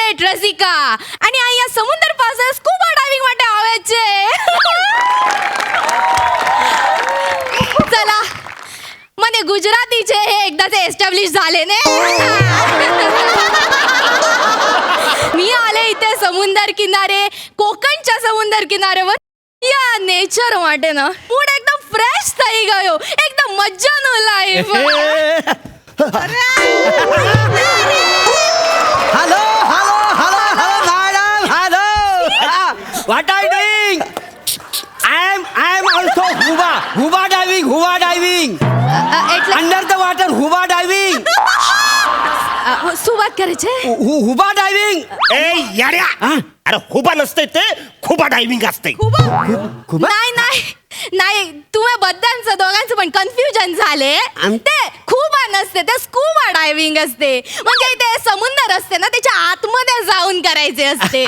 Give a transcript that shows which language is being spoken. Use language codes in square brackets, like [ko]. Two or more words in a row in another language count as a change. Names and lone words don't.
[gu] रसिका आणि અહીંયા સમુદ્ર પાસે સ્કૂબા ડાઇવિંગ માટે આવે છે. [mr] चला [gu] મને ગુજરાતી છે [mr] हे एकदाचे एस्टॅब्लिश झाले ने. मी आले इथे समुद्र किनारे कोकणच्या समुद्र किनाऱ्यावर या नेचर માટે ना मूड एकदम फ्रेश [gu] થઈ ગયો. एकदम મજાનો લાઈફ. [en] Hello, madam. Hello. What are you doing? I am also Huba diving. [gu] એટલે [en] Under the water, Huba diving. [gu] શું વાત કરે છે? [en] Huba diving. [mr] ए याड्या अरे खुबा नसते ते खुबा डायव्हिंग असते. खुबा? नाही तुम्ही बद्दांचं दोघांचं पण कन्फ्युजन झाले. ते खुबा नसते ते स्कूबा डायव्हिंग असते. म्हणजे ते समुद्र असते ना त्याच्या आतमध्ये जाऊन करायचे असते.